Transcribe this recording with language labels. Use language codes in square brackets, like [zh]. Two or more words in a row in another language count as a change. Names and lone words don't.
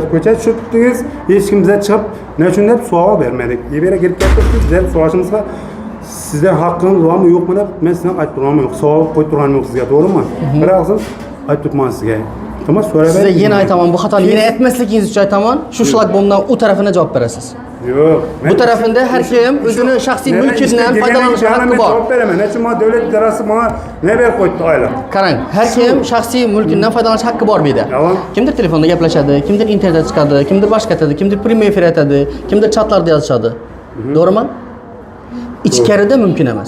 [uz] Ko'cha tushibdingiz, hech kim bizga chiqib, nechun deb savol bermadik. Yebera kirib ketdik, bizlar so'rashimizga sizdan haqqingiz bormi yo'qmi deb men sizdan aytib turganim yo'q. Savol qo'yib turganim yo'q sizga, to'g'rimi? Birazdan aytib turman sizga. Tamam, so'rab Sizga yana aytaman, bu xatoni yana aytmasligingiz uchun aytaman. Shu shlagbomdan u tarafini javob berasiz. Yo'q. Bu tarafında her kim o'zini shaxsiy mulkidan foydalanish haqqi bor. Javob beraman. Nechun men davlat idorasi menga nima berib qo'ydi oila? Qarang, har kim shaxsiy mulkidan foydalanish haqqi bor bu yerda. Kimdir telefonda gaplashadi, kimdir internetda chiqadi, kimdir boshqa aytadi, kimdir prямой efir aytadi, kimdir chatlarda yozishadi. To'g'rimi? Ichkarida mumkin emas.